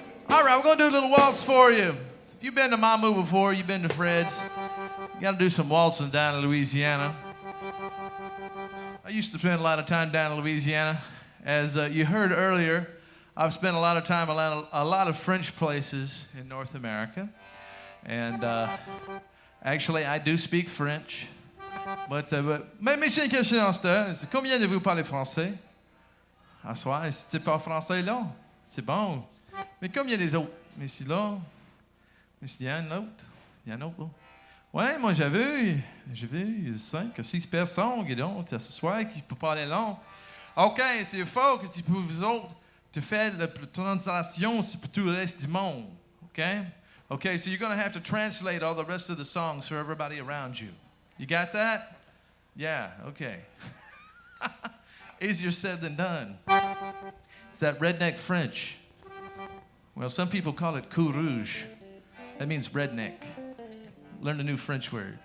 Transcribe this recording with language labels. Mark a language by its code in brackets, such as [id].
[en] All right, we're going to do a little waltz for you. If you've been to Mamou before, you've been to Fred's, you got to do some waltzing down in Louisiana. I used to spend a lot of time down in Louisiana. As you heard earlier, I've spent a lot of time around a lot of French places in North America. And Actually, I do speak French. [fr] Mais j'ai une question en c'est combien de vous parlez français? À soir, si tu parles français là, c'est bon. Mais combien des autres? Mais si là, mais s'il y a un autre, il y a un autre là. Ouais, moi j'ai vu 5 ou 6 personnes qui donc ce soir qui peuvent parler long. OK, c'est fort que si pour vous autres, tu fais la translation pour tout le reste du monde. [en] OK? Okay, so you're going to have to translate all the rest of the songs for everybody around you. You got that? Yeah, okay. Easier said than done. It's that redneck French. Well, some people call it coup rouge. That means redneck. Learn a new French word.